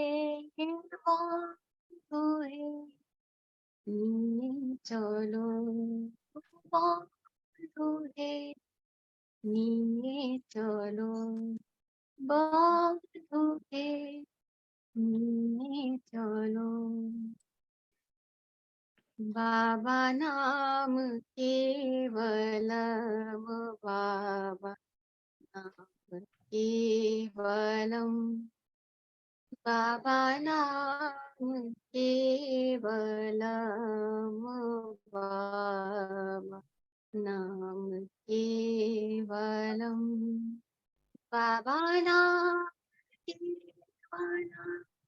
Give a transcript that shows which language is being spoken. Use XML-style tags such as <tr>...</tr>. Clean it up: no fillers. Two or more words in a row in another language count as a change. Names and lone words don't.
<bn>বন্ধু হে নিয়ে চলো, বন্ধু হে নিয়ে চলো, বন্ধু হে নিয়ে চলো,</bn> <sa>बाबा नाम केवलम, बाबा नाम केवलम, बाबा नाम केवलम, बाबा नाम केवलम, बाबा नाम केवलम,</sa>